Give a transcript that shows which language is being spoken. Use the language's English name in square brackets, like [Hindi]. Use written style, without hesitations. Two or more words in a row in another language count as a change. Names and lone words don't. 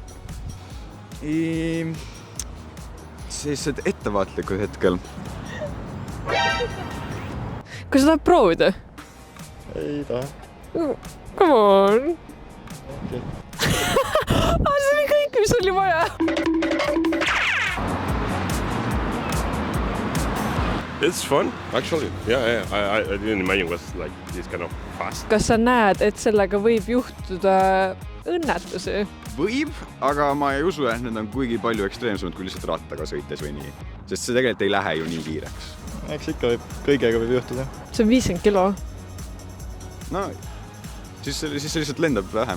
[Estonian] Sellised ettevaatlikud hetkel. Kas sa tahad proovida? ei taha. [English] Come on! Okay. [Estonian] See oli kõik, mis oli vaja! [English] It's fun, actually. Yeah. I didn't imagine it was like this kind of fast. [Estonian] Kas sa näed, et sellega võib juhtuda õnnetusi? Võib, aga ma ei usu, et need on kuigi palju ekstreemsemad kui lihtsalt rattaga sõites või nii. Sest see tegelikult ei lähe ju nii kiireks. Eks ikka kõigega võib juhtuda. See on 50 kilo. No, siis lihtsalt lendab vähem.